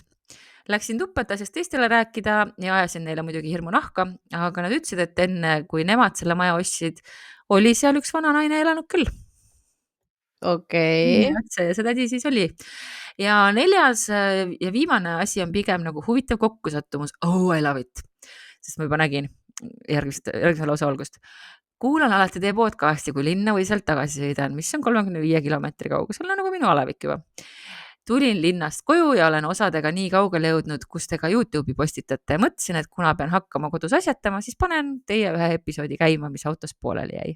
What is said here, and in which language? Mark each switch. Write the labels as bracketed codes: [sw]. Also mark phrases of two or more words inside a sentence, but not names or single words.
[et] Läksin tuppa, et asjast teistele rääkida ja ajasin neile muidugi hirmu nahka, aga nad ütlesid, et enne kui nemad selle maja ostsid, oli seal üks vana naine elanud küll. Okei. See tädi siis oli. Ja 4. ja viimane asi on pigem nagu huvitav kokkusattumus. [en] Oh, I love it. [et] Sest ma juba nägin järgmise lausa algust. Kuulan alati teie podcasti, kui linna või sealt tagasi sõidan, mis on 35 kilomeetri kaugusel, nagu minu Alevik juba. tulin linnast koju ja olen osadega nii kaugele jõudnud, kus te ka YouTube'i postitate. Mõtlesin, et kuna pean hakkama kodus asjatama, siis panen teie ühe episoodi käima, mis autos pooleli jäi.